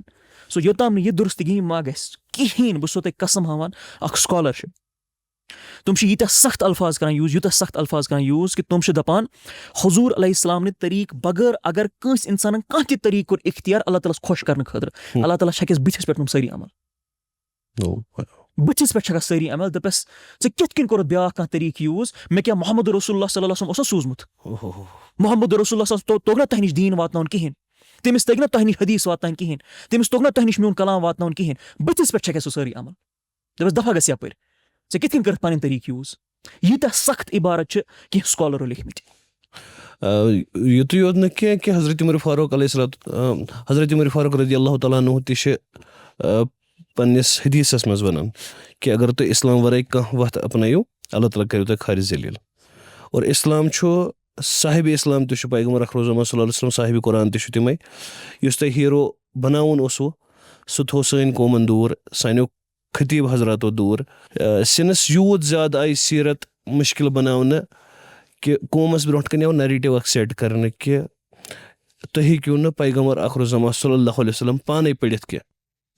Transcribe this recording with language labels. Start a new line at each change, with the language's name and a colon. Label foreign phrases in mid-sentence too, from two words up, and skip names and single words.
Kashmiri: سو یوٚتام نہٕ یہِ دُرستگی ما گژھِ کِہینۍ, بہٕ چھُسو تۄہہِ قسم ہاوان, اکھ سکالر چھِ, تِم چھِ یوٗتاہ سخت الفاظ کران یوٗز کہِ تِم چھِ دپان حضوٗر علیہ السلام نہِ طریٖقہٕ بغٲر اگر کٲنٛسہِ اِنسانن کانٛہہ تہِ طریٖقہٕ کوٚر اختیار اللہ تعالیٰ ہس خۄش کرنہٕ خٲطرٕ, اللہ تعالیٰ چھکٮ۪س بٕتھِس پٮ۪ٹھ تِم سٲری عمل, بٕتھِس پٮ۪ٹھ چھکس سٲری عمل, دَپٮ۪س ژےٚ کِتھ کٔنۍ کوٚرُتھ بیاکھ کانٛہہ طریٖقہٕ یوٗز, مےٚ کیٛاہ محمد رسول اللہ
Arabic: صلی اللہ علیہ وسلم
Kashmiri: اوس نا سوٗزمُت, محمد رسول اللہ توٚگ نا تۄہہِ نِش دیٖن واتناوُن کِہینۍ, تٔمِس تٔگۍ نا تۄہہِ نِش حدیٖث واتناوٕنۍ کِہینۍ, تٔمِس توٚگ نا تۄہہِ نِش میون کلام واتناوُن کِہینۍ, بٕتھِس پٮ۪ٹھ چھکھ سُہ سٲری عمل, دَپٮ۪س دفعہ گژھِ یپٲرۍ, ژےٚ کِتھ کٔنۍ کٔرٕتھ پنٕنۍ طریٖقہٕ یوٗز. ییٖتیاہ سخت عبارت چھِ کینٛہہ سکالرو لیکھمٕتۍ. یُتُے یوت نہٕ کینٛہہ کہِ حضرت عمر فاروق حضرت عمر فاروق
Arabic: رضی اللہ تعالیٰ عنہ
Kashmiri: تہِ چھِ پنٛنِس حدیٖثس منٛز وَنان کہِ اگر تُہۍ اِسلام ورٲے کانٛہہ وَتھ اپنٲیِو اللہ تعالیٰ کٔرِو تۄہہِ خارِ ذٔلیٖل. اور اِسلام چھُ صاحبِ اِسلام تہِ چھُ پیغمبر اکرم
Arabic: صلی اللہ علیہ وسلم,
Kashmiri: صاحبِ قرآن تہِ چھُ تِمے. یُس تۄہہِ ہیٖرو بناوُن اوسوُ سُہ تھوٚو سٲنۍ قومن دوٗر, سانیو خطیٖب حضراتو دوٗر. سِنس یوٗت زیادٕ آیہِ سیٖرت مُشکِل بناونہٕ کہِ قومس برونٛٹھ کنہِ آو نریٹِو اکھ سیٹ کرنہٕ کہِ تُہۍ ہیٚکِو نہٕ پیغمبر اکرم
Arabic: صلی اللہ علیہ وسلم
Kashmiri: پانے پٔرِتھ کینٛہہ.